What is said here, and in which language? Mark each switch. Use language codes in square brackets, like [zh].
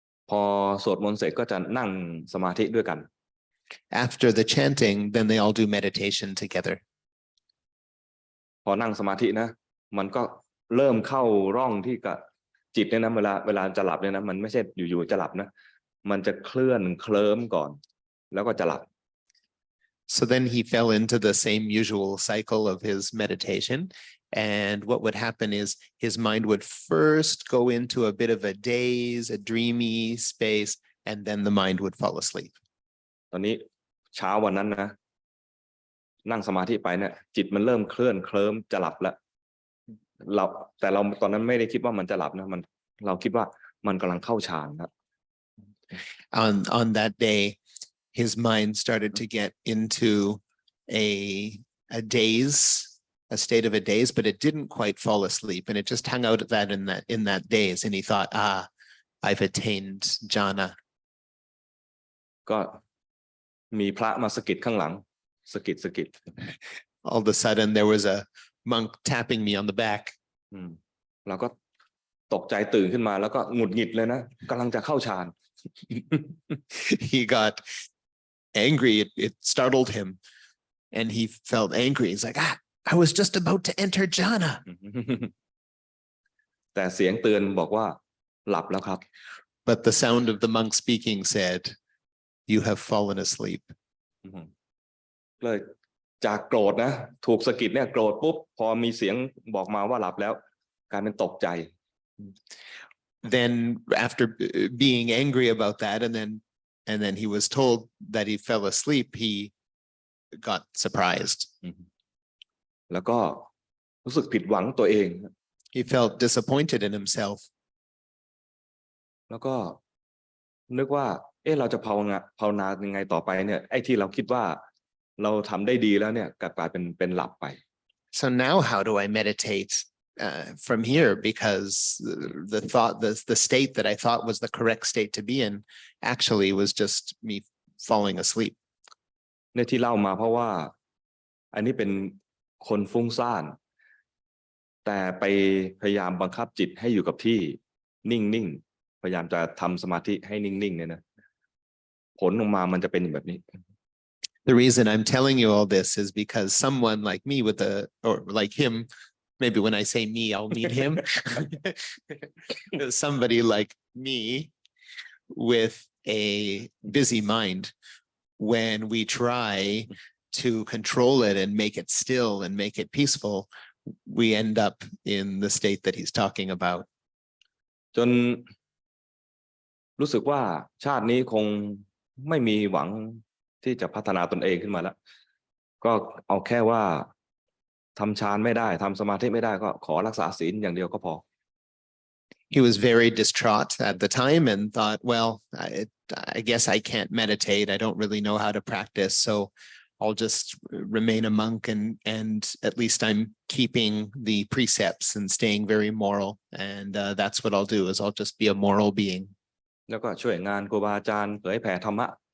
[th] พอสวดมนต์เสร็จก็จะนั่งสมาธิด้วยกัน [en] After the chanting, then they all do meditation together. [th] พอนั่งสมาธินะมันก็เริ่มเข้าร่องที่กับจิตเนี่ยนะเวลาจะหลับเนี่ยนะมันไม่ใช่อยู่ๆจะหลับนะมันจะเคลื่อนเคลิ้มก่อนแล้วก็จะหลับ [en] So then he fell into the same usual cycle of his meditation, and what would happen is his mind would first go into a bit of a daze, a dreamy space, and then the mind would fall asleep. [th] ตอนนี้เช้าวันนั้นนะนั่งสมาธิไปเนี่ยจิตมันเริ่มเคลื่อนเคลิ้มจะหลับแล้วแต่เราตอนนั้นไม่ได้คิดว่ามันจะหลับนะเราคิดว่ามันกำลังเข้าฌานครับ [en] On that day, his mind started to get into a daze, a state of a daze, but it didn't quite fall asleep, and it just hung out at that in that daze, and he thought, I've attained jhana. [th] ก็มีพระมาสะกิดข้างหลังสะกิด [en] All of a sudden, there was a monk tapping me on the back. [th] เราก็ตกใจตื่นขึ้นมาแล้วก็หงุดหงิดเลยนะกำลังจะเข้าฌาน [en] He got angry. It startled him, and he felt angry. He's like, I was just about to enter jhana. [th] แต่เสียงเตือนบอกว่าหลับแล้วครับ [en] But the sound of the monk speaking said, you have fallen asleep. [th] เลยจากโกรธนะถูกสะกิดเนี่ยโกรธปุ๊บพอมีเสียงบอกมาว่าหลับแล้วกลายเป็นตกใจ [en] Then after being angry about that, and then he was told that he fell asleep, he got surprised. [th] แล้วก็รู้สึกผิดหวังตัวเอง [en] He felt disappointed in himself. [th] แล้วก็นึกว่าเราจะภาวนายังไงต่อไปเนี่ยไอ้ที่เราคิดว่าเราทำได้ดีแล้วเนี่ยกลายเป็นหลับไป [en] So now how do I meditate from here? Because the thought, the state that I thought was the correct state to be in actually was just me falling asleep. [th] ในที่เล่ามาเพราะว่าอันนี้เป็นคนฟุ้งซ่านแต่ไปพยายามบังคับจิตให้อยู่กับที่นิ่งๆพยายามจะทำสมาธิให้นิ่งๆเนี่ยนะผลออกมามันจะเป็นแบบนี้ [en] The reason I'm telling you all this is because someone like me or like him, maybe when I say me, I'll mean him. Somebody like me with a busy mind, when we try to control it and make it still and make it peaceful, we end up in the state that he's talking about. [th] จนรู้สึกว่าชาตินี้คงไม่มีหวังที่จะพัฒนาตนเองขึ้นมาแล้วก็เอาแค่ว่าทำฌานไม่ได้ทำสมาธิไม่ได้ก็ขอรักษาศีลอย่างเดียวก็พอ [en] He was very distraught at the time and thought, well, I guess I can't meditate. I don't really know how to practice, so I'll just remain a monk and at least I'm keeping the precepts and staying very moral. And that's what I'll do is I'll just be a moral being. [th] แล้วก็ช่วยงานครูบาอาจารย์เผยแผ่ธรรมะ